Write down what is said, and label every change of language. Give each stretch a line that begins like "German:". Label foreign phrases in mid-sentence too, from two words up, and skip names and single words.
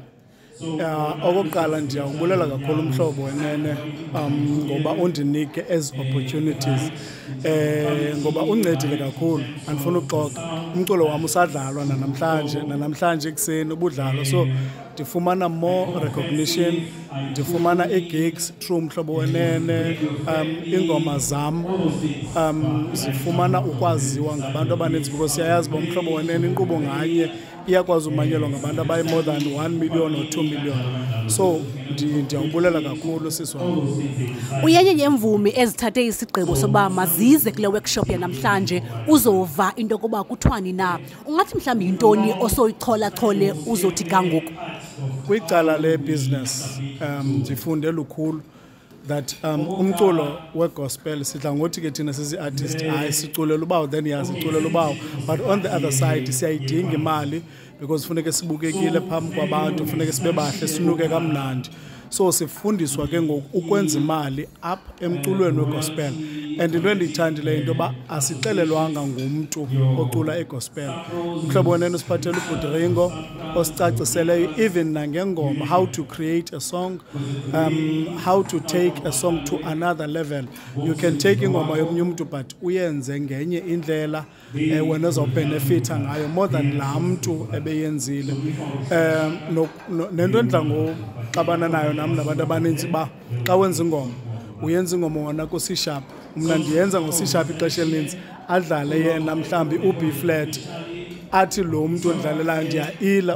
Xhosa: Okokuqala ndiyawubulela kakhulu umhlobo wenene ngoba undinike ezi opportunities ngoba uncedile kakhulu. Andifuna ukuxoka umculo wami usadlalwa namhlanje ekuseni ubudlalo, so ndifumana
English: more recognition,
Xhosa: ndifumana
English: gigs through
Xhosa: umhlobo wenene. Ingoma zam zifumana ukwaziwa ngabantu abaninzi because siyayazi uba umhlobo wenene inkqubo nganye iyakwazi umanyelwa ngabantu abayi
English: more than 1 million or 2 million.
Xhosa: So ndiyawubulela kakhulu siswami. Uyenye yeMvumi ezithathe isigqibo soba mazize kule workshop yanamhlanje uzova into kuba kuthwani na. Ungathi mhlawumbi yintoni osoyichola-chole uzothi kangoku? Kwicala le-business ndifunde lukhulu that umculo weGospel sidla ngothi ke thina sisi-artist hayi siculela ubawo then siculela ubawo,
English: but on the other side
Xhosa: siyayidinga imali because funeke sibukekile phambi kwabantu, funeke sibe bahle sinuke kamnandi. So sifundiswa ke ngoku ukwenza imali apha emculweni weGospel, and into endiyithandileyo into yoba asixelelwanga ngumntu ocula eGospel. Umhlobo wenene usiphathele uRingo osicaciseleyo even nangengoma
English: how to create a song, how to take a song to another level. You can take
Xhosa: ingoma yomnye umntu but uyenze ngenye indlela wena uzawubenefitha ngayo
English: more than
Xhosa: laa mntu ebeyenzile. Nento endidla ngoxabana nayo nam nabantu abaninzi ba xa wenza ingoma uyenza ingoma wona ku-C-sharp, mna ndiyenza ngo-C-sharp ixesha elininzi, adlale yena mhlawumbi u-
English: B flat,
Xhosa: athi lo mntu odlalelayo ndiya-ila.